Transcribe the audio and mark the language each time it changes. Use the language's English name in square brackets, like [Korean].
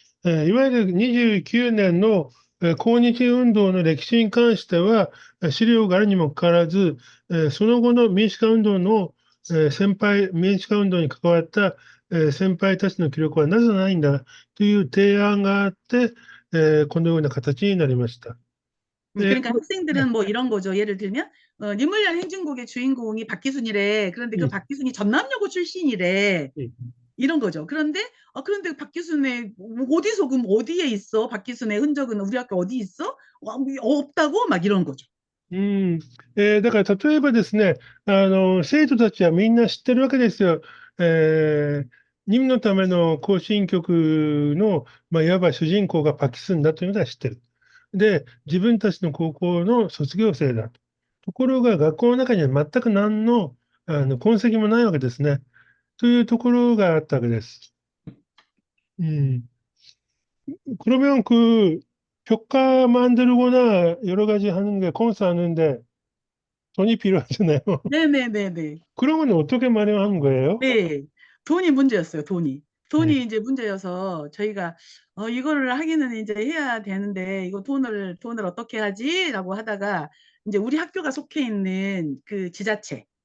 [Japanese] いわゆる29年の抗日運動の歴史に関しては、資料があるにもかかわらず、その後の民主化運動の民主化運動に関わった先輩たちの記録はなぜないんだという提案があって、このような形になりました。 [Korean] 그러니까 학생들은 뭐 이런 거죠. 예를 들면 니물련 행진곡의 주인공이 박기순이래. 그런데 그 박기순이 전남여고 출신이래. 이런 거죠. 그런데 박기순의 어디서 그럼 어디에 있어? 박기순의 흔적은 우리 학교 어디 있어? 없다고 막 이런 거죠. [Japanese] だから例えばですね、生徒たちはみんな知ってるわけですよ。任務のための行進曲の、いわば主人公がパキスンだというのは知ってる。で、自分たちの高校の卒業生だと。ところが学校の中には全く何の痕跡もないわけですね。というところがあったわけです。 [Korean] 그러면 교과 만들거나 여러 가지 하는 게 콘서트 하는데 돈이 필요하잖아요. 네네네네. 그런 건 어떻게 마련하는 거예요? 네. 돈이 문제였어요, 돈이. 네. 돈이 이제 문제여서 저희가 이거를 하기는 이제 해야 되는데 이거 돈을 어떻게 하지라고 하다가 이제 우리 학교가 속해 있는 그 지자체,